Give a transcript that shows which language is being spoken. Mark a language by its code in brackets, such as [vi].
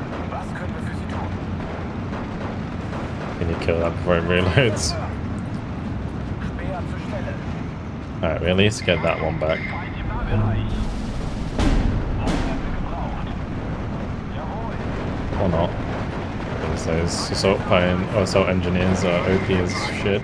[de] Was können wir für Sie tun? [en] Can you kill that before it reloads? [de] Speer zur Stelle. [en] Alright, we at least get that one back. [de] Feind im Nahbereich. Wo werden wir gebraucht? Jawohl. [en] Or not. Because those assault engineers are OP as shit.